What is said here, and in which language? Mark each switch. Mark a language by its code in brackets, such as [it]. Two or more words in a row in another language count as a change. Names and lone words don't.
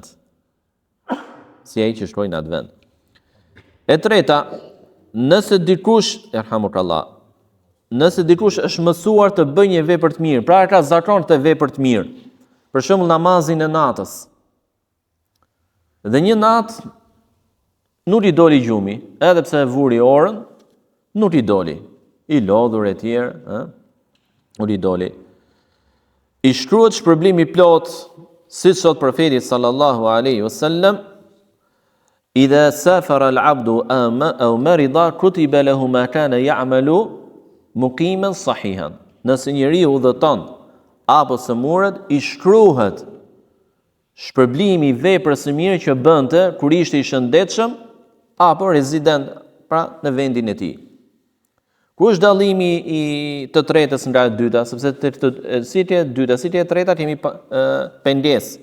[sq] Si ai që shkoi në atë vend. E treta, nëse dikush është mësuar të bëjë një vepër të mirë, pra ka zakon të vepër të mirë, për shembull namazin e natës, dhe një natë nuk i doli gjumi, edhe pse e vuri orën, nuk i doli, i lodhur e tjerë, nuk i doli. I shkruhet shpërblimi plot, siç thot profeti [ar] صلى الله عليه وسلم: "إذا سافر العبد أو مرض كتب له ما كان يعمل مقيما صحيحا." [sq] Nëse njeriu udhëton apo sëmurët, i shkruhet shpërblimi i veprës së mirë që bënte kur ishte i shëndetshëm apo rezident, pra në vendin e tij. Ku është dallimi i të tretës nga e dyta, sepse sitja e dyta, sitja e treta kemi pengesë.